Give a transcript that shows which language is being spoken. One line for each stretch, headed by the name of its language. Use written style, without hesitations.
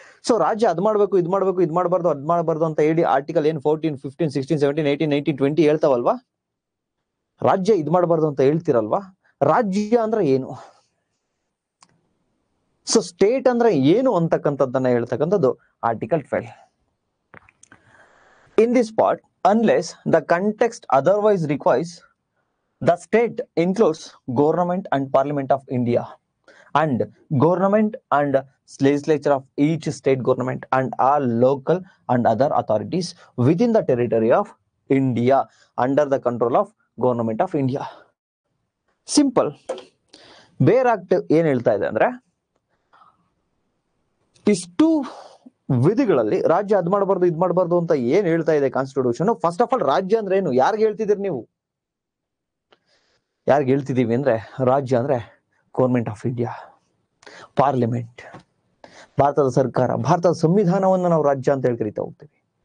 Kannada: So ರಾಜ್ಯ ಅದ್ ಮಾಡ್ಬೇಕು, ಇದ್ ಮಾಡ್ಬೇಕು, ಇದ್ ಮಾಡಬಾರ್ದು, ಅದ್ ಮಾಡಬಾರ್ದು ಅಂತ ಹೇಳಿ ಆರ್ಟಿಕಲ್ ಏನ್ 14, 15, 16, 17, 18, 19, 20 ಹೇಳ್ತಾವಲ್ವಾ? ರಾಜ್ಯ ಇದ್ ಮಾಡಬಾರ್ದು ಅಂತ ಹೇಳ್ತಿರಲ್ವಾ? ರಾಜ್ಯ ಅಂದ್ರೆ ಏನು? ಸೊ ಸ್ಟೇಟ್ ಅಂದ್ರೆ ಏನು ಅಂತಕ್ಕಂಥದ್ದನ್ನ ಹೇಳ್ತಕ್ಕಂಥದ್ದು article 12.
English: In this part, unless the context otherwise requires, the state includes government and parliament of India, and government and legislature of each state government, and all local and other authorities within the territory of India under the control of government of India. Simple.
Kannada: ಬೇರ್ act ಏನ್ ಹೇಳ್ತಾ ಇದೆ ಅಂದ್ರೆ, ಇಷ್ಟು ವಿಧಿಗಳಲ್ಲಿ ರಾಜ್ಯ ಅದ್ ಮಾಡಬಾರ್ದು, ಇದ್ ಮಾಡಬಾರ್ದು ಅಂತ ಏನ್ ಹೇಳ್ತಾ ಇದೆ ಕಾನ್ಸ್ಟಿಟ್ಯೂಷನ್? ಫಸ್ಟ್ ಆಫ್ ಆಲ್ ರಾಜ್ಯ ಅಂದ್ರೆ ಏನು? ಯಾರಿಗೆ ಹೇಳ್ತಿದ್ದೀರಿ ನೀವು? ಯಾರಿಗೆ ಹೇಳ್ತಿದೀವಿ ಅಂದ್ರೆ, ರಾಜ್ಯ ಅಂದ್ರೆ ಗೌರ್ಮೆಂಟ್ ಆಫ್ ಇಂಡಿಯಾ, ಪಾರ್ಲಿಮೆಂಟ್, ಭಾರತದ ಸರ್ಕಾರ, ಭಾರತದ ಸಂವಿಧಾನವನ್ನ ನಾವು ರಾಜ್ಯ ಅಂತ ಹೇಳಿ ಕರಿತಾ ಹೋಗ್ತೀವಿ.